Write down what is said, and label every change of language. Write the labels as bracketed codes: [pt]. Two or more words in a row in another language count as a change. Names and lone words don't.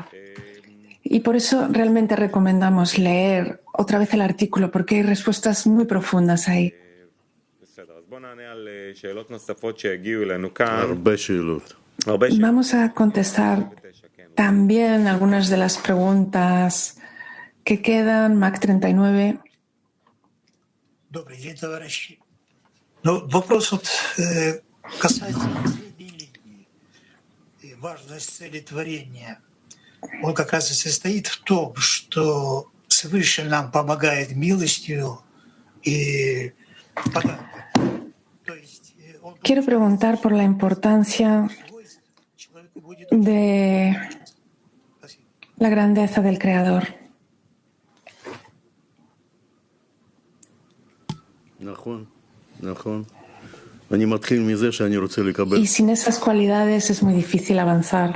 [es] Y por eso realmente recomendamos leer otra vez el artículo, porque hay respuestas muy profundas ahí. Vamos a contestar también algunas de las preguntas que quedan. Mac 39. [ru] Добрый день, товарищи. Ну, вопрос касается религии. И важность цели творения. Он как раз и состоит в том, что Всевышний нам помогает милостью и подарком. То есть [es] Quiero preguntar por la importancia de la grandeza del Creador. Y sin esas cualidades es muy difícil avanzar.